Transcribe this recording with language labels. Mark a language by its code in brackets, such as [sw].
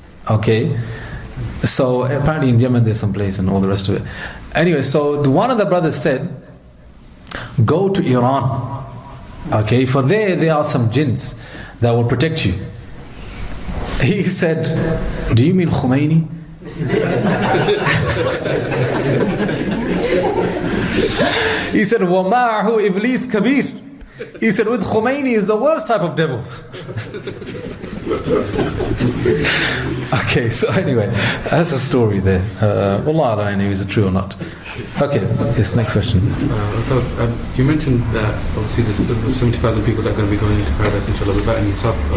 [en] Okay, so apparently in Yemen there's some place and all the rest of it. Anyway, so one of the brothers said, go to Iran, okay, for there are some jinns that will protect you. He said, do you mean Khomeini? He said, [ar] وَمَعَهُ إِبْلِيسْ كَبِيرٌ. [en] He said, with Khomeini is the worst type of devil. Okay, so anyway, that's a story there. Wallah, I don't know is it true or not. Okay, this next question. So you mentioned that obviously there's 70,000 people that are going to be going into paradise inshallah without any sabr,